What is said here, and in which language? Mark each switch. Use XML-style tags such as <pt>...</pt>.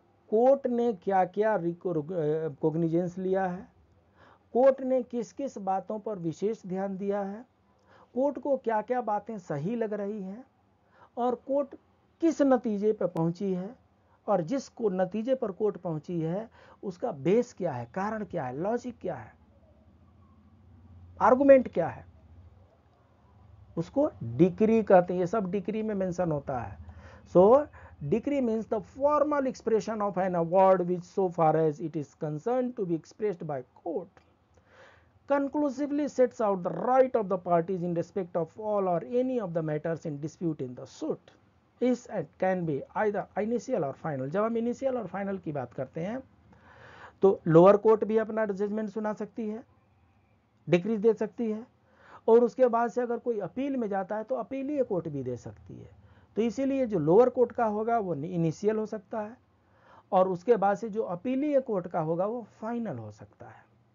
<hi>Court ने क्या क्या कोग्निजेंस लिया है, कोर्ट ने किस किस बातों पर विशेष ध्यान दिया है, कोर्ट को क्या क्या बातें सही लग रही हैं और कोर्ट किस नतीजे पर पहुंची है, और जिस को नतीजे पर कोर्ट पहुंची है उसका बेस क्या है, कारण क्या है, लॉजिक क्या है, आर्गुमेंट क्या है, उसको डिक्री कहते हैं। ये सब डिक्री में मेंशन होता है।</hi> <en>So decree means the formal expression of an award which so far as it is concern to be expressed by court conclusively sets out the right of the parties in respect of all or any of the matters in dispute in the suit. Is and can be either initial or final.</en> <hi>जब हम initial और final की बात करते हैं तो lower court भी अपना जजमेंट सुना सकती है, डिक्रीज दे सकती है, और उसके बाद से अगर कोई अपील में जाता है तो अपीलीय कोर्ट भी दे सकती है। तो इसीलिए जो लोअर कोर्ट का होगा वो इनिशियल हो सकता है और उसके बाद से जो अपीलीय कोर्ट का होगा वो फाइनल हो सकता है।</hi>